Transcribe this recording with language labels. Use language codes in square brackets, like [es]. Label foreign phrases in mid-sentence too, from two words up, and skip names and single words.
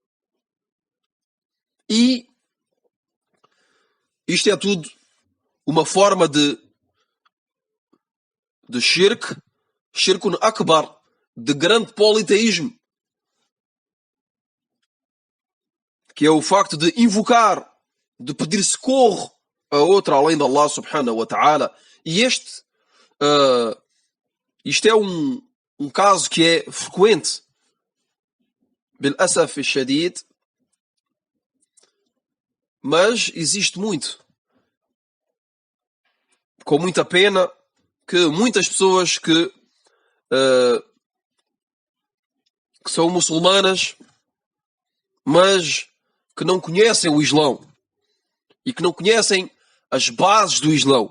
[pt] E isto é tudo uma forma de [ar] شرك أكبر, [pt] de grande politeísmo, que é o facto de invocar, de pedir socorro a outra além de [ar] الله سبحانه وتعالى. [pt] E isto é um caso que é frequente, [ar] بالأسف الشديد, [pt] mas existe muito. Com muita pena que muitas pessoas que são muçulmanas, mas que não conhecem o Islão e que não conhecem as bases do Islão.